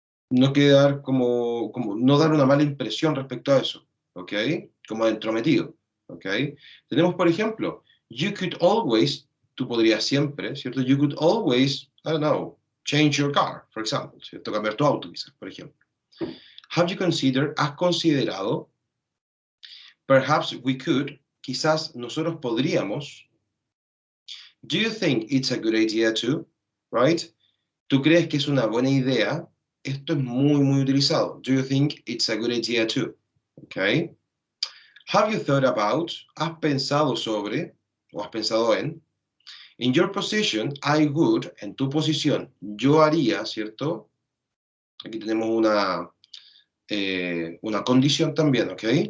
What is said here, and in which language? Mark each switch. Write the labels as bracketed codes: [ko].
[es] No quedar como no dar una mala impresión respecto a eso, ¿ok? Como entrometido, ¿ok? Tenemos, por ejemplo, [en] you could always, [es] tú podrías siempre, ¿cierto? [en] You could always, I don't know, change your car, for example, ¿cierto? [es] Cambiar tu auto, quizás, por ejemplo. [en] Have you considered, [es] has considerado, [en] perhaps we could, [es] quizás nosotros podríamos, [en] do you think it's a good idea to, right? [es] ¿Tú crees que es una buena idea? Esto es muy, muy utilizado. [en] Do you think it's a good idea too? Okay. Have you thought about? [es] ¿Has pensado sobre? ¿O has pensado en? [en] In your position, I would. [es] En tu posición, yo haría, ¿cierto? Aquí tenemos una condición también, ¿ok?